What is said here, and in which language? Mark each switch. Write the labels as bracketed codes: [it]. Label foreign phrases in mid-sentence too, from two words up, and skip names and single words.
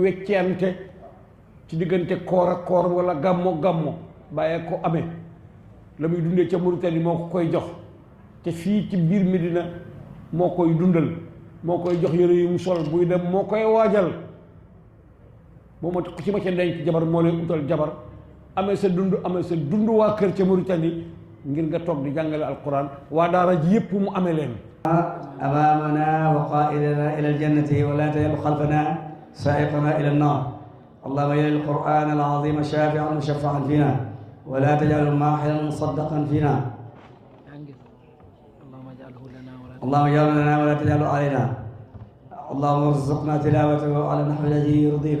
[wo] wecceante ci diggante koor ak koor wala gàmmo bàyyee ko amee la muy dundee ca Mauritanie moo ko koy jox te fii ci biir Medina moo koy dundal moo koy jox yére yu mu sol buy dem moo koy waajal moo ma ku ci ma ca denc jabar moo leen utal jabar amee sa dund waa kër ca Mauritanie ngir nga toog di jàngale alquran waa daara ji yépp mu amee leen [ar] أمامنا وقائدنا إلى الجنة ولا تجعل خلفنا سائقنا إلى النار اللهم اجعل القرآن العظيم شافعا مشفعا فينا ولا تجعله ماحلا مصدقا فينا اللهم اجعله لنا ولا تجعله علينا اللهم ارزقنا تلاوته على النحو الذي يرضيك